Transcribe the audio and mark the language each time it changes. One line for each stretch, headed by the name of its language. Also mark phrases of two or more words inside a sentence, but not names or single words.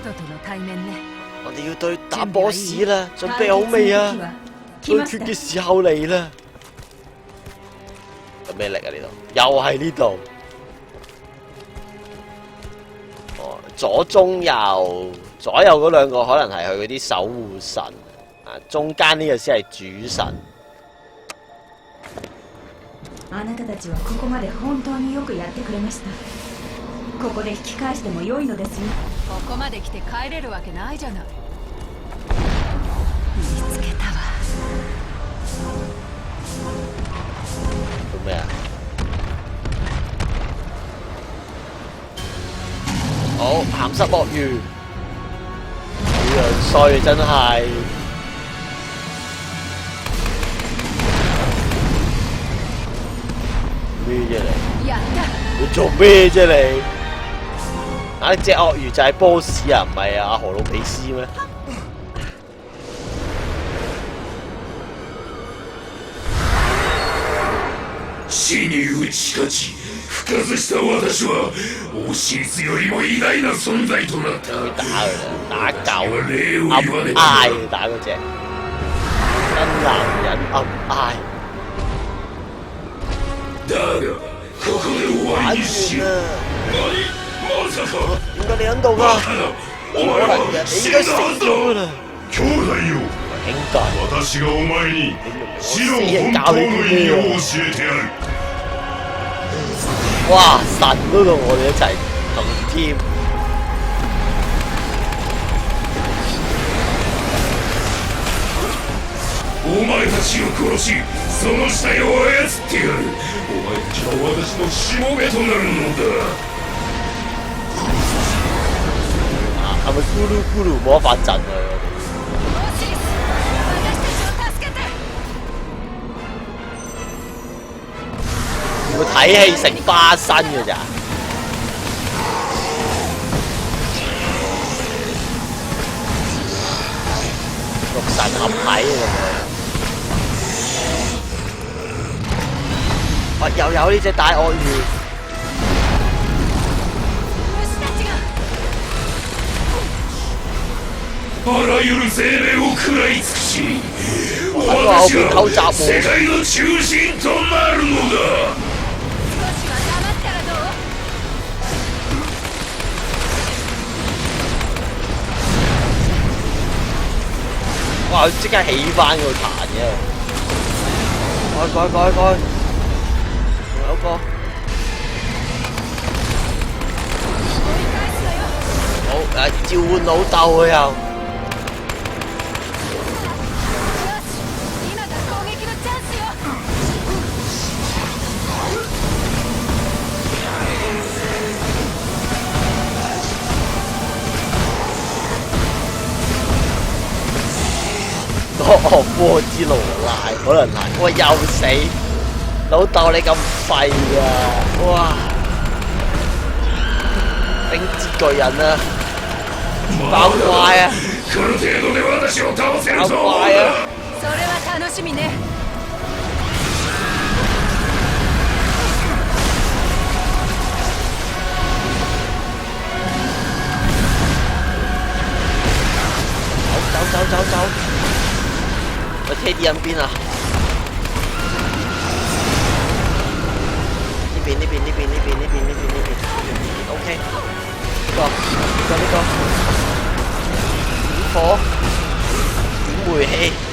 Japanese: セトとの対面ね。
Cantonese: 我哋要對打 boss 啦，準備好未啊？對決嘅時候嚟啦！有咩力啊？呢度又係呢度。哦，左中右，左右嗰兩個可能係佢嗰啲守護神，啊，中間呢個先係主神。
Japanese: あなたたちはここまで本当によくやってくれました。ここで引き返しても良いのですよ。ここまで来て帰れるわけないじゃない。見つけたわ。
Cantonese: 做咩啊？好鹹濕鱷魚，好樣衰真係。咩啫你？
Japanese: やった。
Cantonese: 你做咩啫你？啊！隻鱷魚就係 boss 啊，唔係啊？阿何魯比斯咩？
Japanese: 死に打ち勝ち復活した私はオシリスよりも偉大な存在となった
Cantonese: 會打佢啦，打狗，
Japanese: 礼を
Cantonese: 暗
Japanese: 言わね
Cantonese: 嗌打嗰隻真男人暗嗌。
Japanese: だがここで終わ
Cantonese: 玩
Japanese: りにしよう。
Cantonese: 完啦！
Japanese: まさか
Cantonese: 點解你喺度
Japanese: バ
Cantonese: 㗎？
Japanese: カなお
Cantonese: 冇
Japanese: 前
Cantonese: 可能嘅，
Japanese: は
Cantonese: 你應該死
Japanese: 死んだはずだ。
Cantonese: 咗㗎啦！
Japanese: 兄弟よ
Cantonese: 兄弟，
Japanese: 私がお前に死の本
Cantonese: 死人教
Japanese: 当の意
Cantonese: 你啲咩
Japanese: 味を
Cantonese: 啊？
Japanese: 教えてやる。
Cantonese: 哇！神都同我哋一齊同 team。
Japanese: お前たちを殺しその死体を操ってやる。お前たちは私のしもべとなるのだ。
Cantonese: 係咪咕嚕咕嚕魔法陣啊？
Japanese: オシリス、私たちを助けて。
Cantonese: 佢睇戲成花生嘅咋？六神合體啊！哇！又有呢隻大鱷魚。
Japanese: 虫たちが。あらゆる精霊を食らい尽くし私私は世界の中心となるのだ。少しは黙ったらどう？哇！
Cantonese: 佢即刻起翻個彈嘅，改，仲有個，
Japanese: 追い返すのよ。
Cantonese: 好召喚老豆佢又，
Japanese: よし、今が攻撃のチャンスよ。
Cantonese: 惡魔之奴賴可能係，喂又死，老豆你咁廢啊！哇，冰之巨人啊，爆怪啊！
Japanese: この程度で私を倒せると思う
Cantonese: 爆怪啊！
Japanese: な。それは楽しみね。
Cantonese: 走！我貼啲人邊啊？呢邊，OK，呢個，點火，點煤氣，